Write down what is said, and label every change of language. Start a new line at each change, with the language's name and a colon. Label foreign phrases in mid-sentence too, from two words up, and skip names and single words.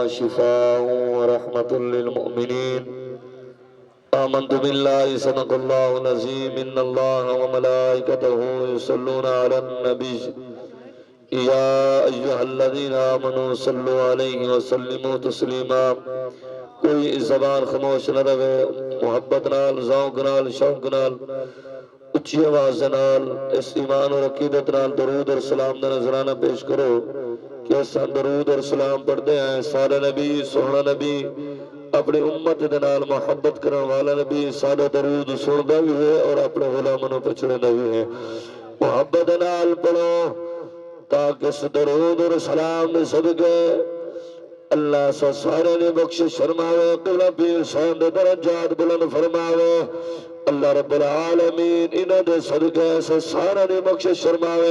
Arabic: شفاء ورحمة للمؤمنین آمنت بالله صدق الله العظيم إن الله وملائكته يصلون على النبي يا أيها الذين آمنوا صلوا عليه وسلموا تسليما
Punjabi: کوئی زبان خاموش نہ رہے، محبت نال، ذوق نال، شوق نال، اچھی آواز نال اس ایمان اور عقیدت نال درود اور سلام دا نذرانہ پیش کرو کہ اس درود اور سلام پڑھتے ہیں سارے نبی، سونا نبی، اپنی امت دے نال محبت کرن والا نبی، سادہ درود سندا بھی ہے اور اپنے غلاماں نوں پچھڑدا بھی ہے۔ محبت نال پڑھو تاکہ اس درود اور سلام دے صدقے اللہ سو سارے نے بخشش فرماوے، قبلہ پیر صاحب دے درجات بلند فرماوے، اللہ رب العالمین انہاں دے صدقے سے سارے نے بخشش فرماوے۔